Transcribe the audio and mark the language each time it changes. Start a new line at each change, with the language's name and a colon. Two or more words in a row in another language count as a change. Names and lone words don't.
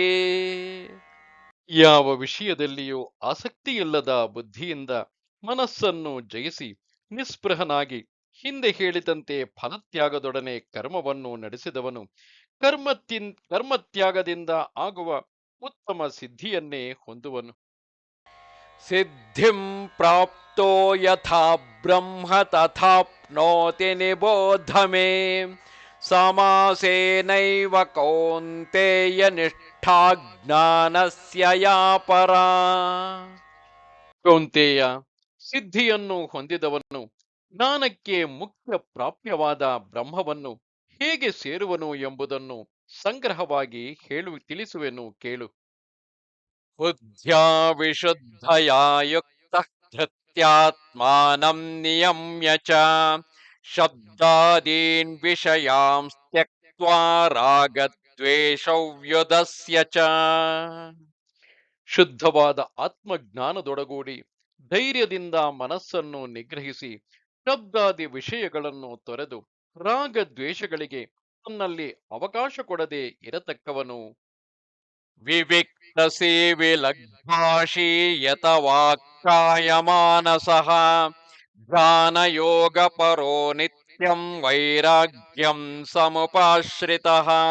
Kannada: ಯಾವ ವಿಷಯದಲ್ಲಿಯೂ ಆಸಕ್ತಿಯಿಲ್ಲದ ಬುದ್ಧಿಯಿಂದ ಮನಸ್ಸನ್ನು ಜಯಿಸಿ ನಿಸ್ಪೃಹನಾಗಿ ಹಿಂದೆ ಹೇಳಿದಂತೆ ಫಲತ್ಯಾಗದೊಡನೆ ಕರ್ಮವನ್ನು ನಡೆಸಿದವನು ಕರ್ಮತ್ಯಾಗದಿಂದ ಆಗುವ ಉತ್ತಮ ಸಿದ್ಧಿಯನ್ನೇ ಹೊಂದುವನು.
Sanskrit: ಸಿದ್ಧಿಂ ಪ್ರಾಪ್ತೋ ಯಥಾ ಬ್ರಹ್ಮ ತಥಾಪ್ನೋತಿ ನಿಬೋಧ ಮೇ ಸಮಾಸೇನೈವ ಕೌಂತೆಯ ನಿಷ್ಠಾ ಜ್ಞಾನಸ್ಯ ಯಾ ಪರಾ.
Kannada: ಕೌಂತೆಯ, ಸಿದ್ಧಿಯನ್ನು ಹೊಂದಿದವನು ಜ್ಞಾನಕ್ಕೆ ಮುಖ್ಯ ಪ್ರಾಪ್ಯವಾದ ಬ್ರಹ್ಮವನ್ನು ಹೇಗೆ ಸೇರುವನು ಎಂಬುದನ್ನು ಸಂಗ್ರಹವಾಗಿ ತಿಳಿಸುವೆನು ಕೇಳು.
Sanskrit: ಬುದ್ಧ್ಯಾ ವಿಶುದ್ಧಯಾ ಯುಕ್ತಃ ಧೃತ್ಯಾತ್ಮಾನಂ ನಿಯಮ್ಯ ಚ ಶಬ್ದಾದೀನ್ ವಿಷಯಾಂಸ್ ತ್ಯಕ್ತ್ವಾ ರಾಗದ್ವೇಷೌ ವ್ಯುದಸ್ಯ ಚ.
Kannada: ಶುದ್ಧವಾದ ಆತ್ಮಜ್ಞಾನದೊಡಗೂಡಿ ಧೈರ್ಯದಿಂದ ಮನಸ್ಸನ್ನು ನಿಗ್ರಹಿಸಿ ಶಬ್ದಾದಿ ವಿಷಯಗಳನ್ನು ತೊರೆದು ರಾಗ ದ್ವೇಷಗಳಿಗೆ ತನ್ನಲ್ಲಿ ಅವಕಾಶ ಕೊಡದೆ ಇರತಕ್ಕವನು.
Sanskrit: ವಿವಿಕ್ತ ಸೇವಿ ಲಗ್ಭಾಷಿ ಯತ ವಾಕ್ಕಾಯ ಮಾನಸಃ ಧ್ಯಾನ ಯೋಗ ಪರೋ ನಿತ್ಯಂ ವೈರಾಗ್ಯಂ ಸಮುಪಾಶ್ರಿತಃ.